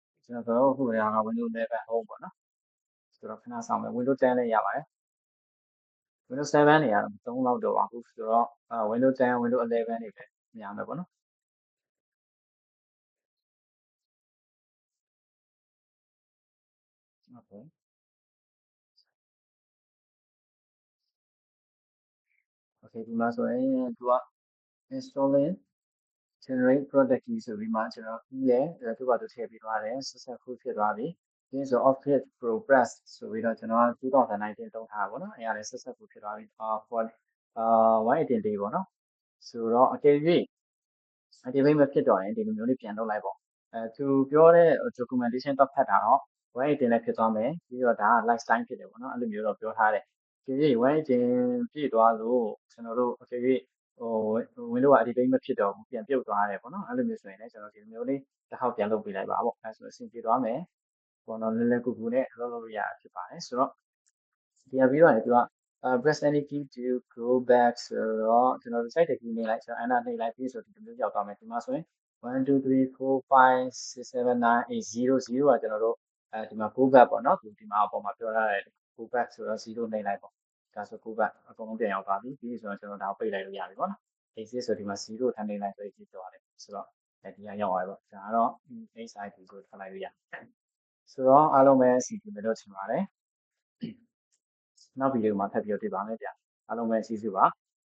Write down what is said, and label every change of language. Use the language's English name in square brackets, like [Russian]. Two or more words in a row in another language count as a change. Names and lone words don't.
[Burmese] ကျွန်တော်တို့အခုကWindows 11 Home ပေါ့နော်ဆိုတော့ခဏဆောင်မယ် Windows 10လည်းရပါတယ် Windows 7နေရာတော့မသုံးတော့ပါဘူးဆိုတော့Windows 10 Windows 11တွေပဲများမယ်ပေါ့နော် [English] Okay Okay [Burmese] ဒီမှာဆိုရင်သူက [English] installing generate product key [Burmese] ဆိုပြီးမှကျွန်တော်ပြီးရဲသူကသူထည့်ပြီးသွားတယ် successful ဖြစ်သွားပြီဒီဆို Office Pro Plus ဆိုပြီးတော့ ကျွန်တော်2019သုံးထားတာပေါ့နော်အဲ့ဒါလည်း successful ဖြစ်သွားပြီ [English] for 180 day [Burmese] ပေါ့နော်ဆိုတော့အကယ်၍ activate မဖြစ်တော့ရင်ဒီလိုမျိုးလေးပြန်လုပ်လိုက်ပေါ့သူပြောတဲ့ documentation တော့ဖတ်တာတော့180လည်းဖြစ်သွားမယ်ပြီးတော့ဒါက lifetime ဖြစ်တယ်ပေါ့နော်အဲ့လိုမျိုးတော့ပြောထားတယ်ဒီ180 ပြည့်သွားလို့ကျွန်တော်တို့အကယ်၍ Windows က activate မဖြစ်တော့ဘူးပြန်ပြုတ်သွားတယ်ပေါ့နော်အဲ့လိုမျိုးဆိုရင်လည်းကျွန်တော်ဒီလိုမျိုးလေးတစ်ခေါက်ပြန်လုပ်ပေးလိုက်ပါပေါ့အဲဆိုအဆင်ပြေသွားမယ်ပေါ့နော် လွယ်လွယ်ကူကူနဲ့လုပ်လို့ရတာဖြစ်ပါတယ်ဆိုတော့ဒီပြီးတော့လည်းသူက [English] press any key to go back [Burmese] ဆိုတော့ကျွန်တော်တို့ site တ key နေလိုက်ဆိုတော့ enter နှိပ်လိုက်ပြီးဆိုဒီလိုမျိုးရောက်သွားမယ်ဒီမှာဆိုရင်1 2 3 4 5 6 7 9 8 0 0ကကျွန်တော်တို့ဒီမှာ [English] go back [Burmese] ပေါ့နော်ဒီမှာအပေါ်မှာပြောထားတယ် [English] go back [Burmese] ဆိုတော့0နှိပ်လိုက်ပေါ့ဒါဆို [English] go back [Burmese] အကုန်လုံးပြန်ရောက်သွားပြီပြီးဆိုတော့ကျွန်တော်ဒါပိတ်လိုက်လို့ရပြီပေါ့နော် exit ဆိုဒီမှာ0ထပ်နှိပ်လိုက်ဆို exit သွားတယ်ဆိုတော့ဒီကရောက်သွားပြီပေါ့ဒါကတော့ HID ကိုထွက်လိုက်လို့ရတယ်ဆိုတော့အားလုံးပဲအစီအစဉ်လို့ထင်ပါတယ်နောက်ဗီဒီယိုမှာထပ်ပြီးတွေ့ပါမယ်ဗျအားလုံးပဲကျေးဇူးပါ